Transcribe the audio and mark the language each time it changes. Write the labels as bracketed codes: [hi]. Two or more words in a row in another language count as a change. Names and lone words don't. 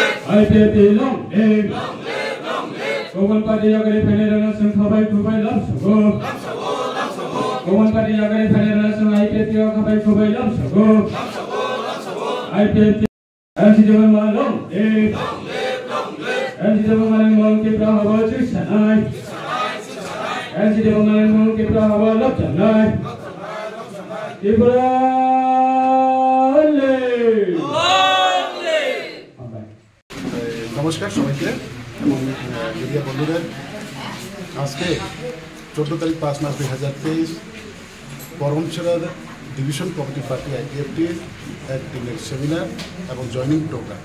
[trp] IPFT [en] long live [trp] Kowan Party Yagari Federation Khabai Kubai Lapsago Kowan Party Yagari Federation IPFT Khabai Kubai Lapsago IPFT LC Development [en] long live [trp] LC Development [en] long keep [trp] Rahava Chisanai LC Development [en] long keep [trp] Rahava Lapsanai [bn] নমস্কার সবাইকে এবং মিডিয়া বন্ধুদের। আজকে 14 তারিখ 5 মাস 2023 করমছড়ার [en] division committee [bn] পার্টি IPFTর এক দিনের সেমিনার এবং [en] joining program.